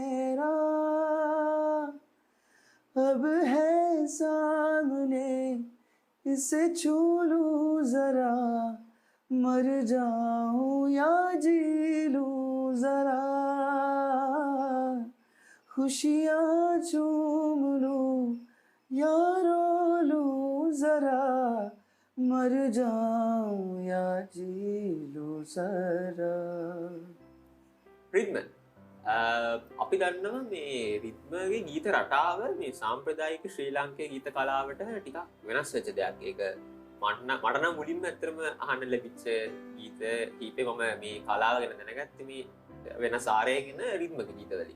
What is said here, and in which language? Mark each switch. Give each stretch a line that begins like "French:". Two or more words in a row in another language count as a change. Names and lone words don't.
Hindi: मेरा अब है सामने इसे छू लूं जरा मर जाऊं या जी लूं जरा खुशियाँ चूम लूं या रो लूं जरा मर जाऊं या जी लूं जरा
Sinhala: රිද්ම අපි දන්නවා මේ රිද්මගේ ගීත රටාව මේ සාම්ප්‍රදායික ශ්‍රී ලාංකේය ගීත කලාවට ටිකක් වෙනස් වෙච්ච දෙයක්. ඒක මට නම් මුලින්ම ඇත්තටම අහන්න ලැබිච්ච ගීත කීපේ මම මේ කලාව ගැන දැනගත්තේ මේ වෙනස් ආරයකින් රිද්මගේ ගීතවලින්.